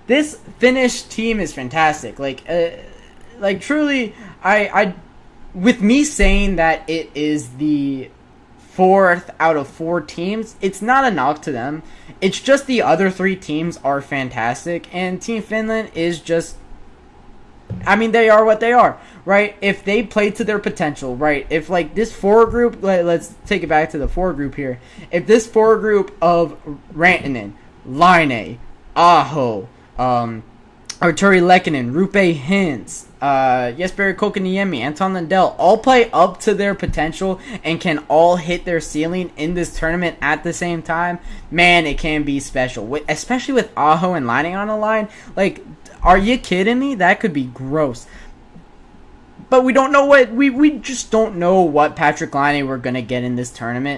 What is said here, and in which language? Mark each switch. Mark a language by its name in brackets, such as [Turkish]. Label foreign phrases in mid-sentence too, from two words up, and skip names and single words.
[English] this Finnish team is fantastic. Like truly, I with me saying that it is the 4th out of 4 teams, it's not a knock to them. It's just the other 3 teams are fantastic, and Team Finland is just, I mean, they are what they are, right? If they play to their potential, right? If, like, this 4 group, let's take it back to the 4 group here. If this 4 group of Rantanen, Laine, Aho, Arturi Lehkonen, Rupe Hintz, Jesperi Kotkaniemi, Anton Lundell all play up to their potential and can all hit their ceiling in this tournament at the same time, man, it can be special. Especially with Aho and Laine on the line. Like, are you kidding me? That could be gross. But we don't know what we just don't know what Patrick Laine we're gonna get in this tournament.